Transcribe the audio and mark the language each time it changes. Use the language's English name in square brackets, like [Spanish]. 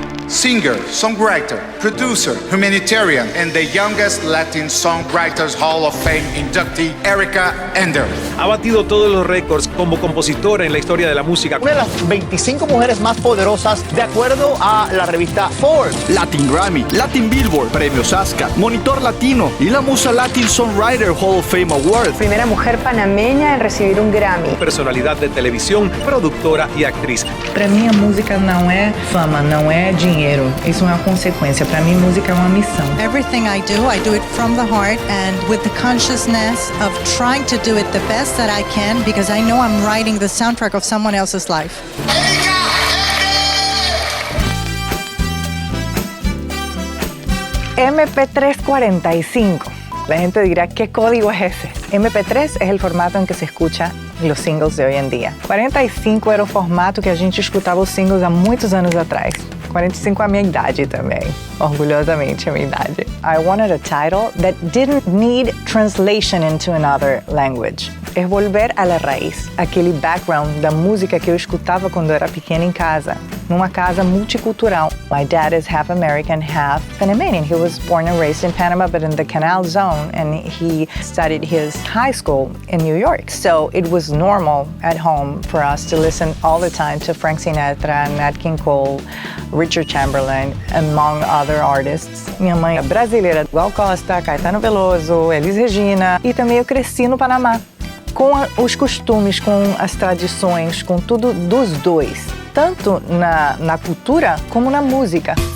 [English] Singer, songwriter, producer, humanitarian, and the youngest Latin Songwriters Hall of Fame inductee, Erika Ender. [Spanish] Ha batido todos los récords como compositora en la historia de la música. Una de las 25 mujeres más poderosas de acuerdo a la revista Forbes. Latin Grammy, Latin Billboard, Premios Oscar, Monitor Latino y la Musa Latin Songwriter Hall of Fame Award. Primera mujer panameña en recibir un Grammy. Personalidad de televisión, productora y actriz. [Portuguese] Para mim, a música não é fama, não é dinheiro. Isso é uma consequência. Para mim, música é uma missão. [English] Everything I do it from the heart and with the consciousness of trying to do it the best that I can because I know I'm writing the soundtrack of someone else's life. MP345. [Spanish] La gente dirá, ¿qué código es ese? MP3 es el formato en que se escucha los singles de hoy en día. [Portuguese] 45 era o formato que a gente escutava os singles há muitos anos atrás. 45 é a minha idade também. Orgulhosamente a minha idade. [English] I wanted a title that didn't need translation into another language. [Portuguese] É [Spanish] volver à la raiz, [Portuguese] aquele background da música que eu escutava quando eu era pequena em casa, numa casa multicultural. [English] My dad is half American, half Panamanian. He was born and raised in Panama, but in the Canal Zone, and he studied his high school in New York. So it was normal at home for us to listen all the time to Frank Sinatra, Nat King Cole, Richard Chamberlain, among other artists. [Portuguese] Minha mãe é brasileira, Gal Costa, Caetano Veloso, Elis Regina, e também eu cresci no Panamá, com os costumes, com as tradições, com tudo dos dois, tanto na cultura como na música.